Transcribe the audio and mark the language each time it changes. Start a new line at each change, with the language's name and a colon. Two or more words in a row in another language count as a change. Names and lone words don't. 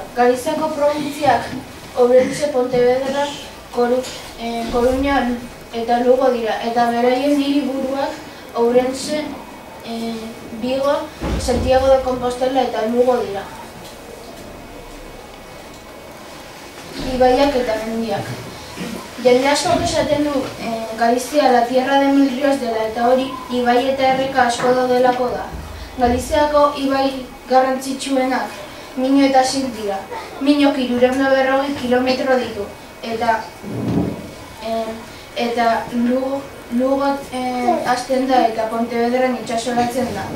Basque: Galiziako probintziak Ourense, Pontevedra, Coruña eta Lugo dira. Eta beraien hiriburuak Ourense, Vigo, Santiago de Compostela eta Lugo dira. Ibaiak eta mendiak. Jende askok esaten du Galizia
Spanish: la tierra de mil ríos
Basque: dela eta hori ibai eta erreka asko daudelako da. Galiziako ibai garrantzitsuenak Miño eta Sil dira. Miñok 340 kilometro ditu eta Lugo hasten da eta Pontevedran itsasoratzen da.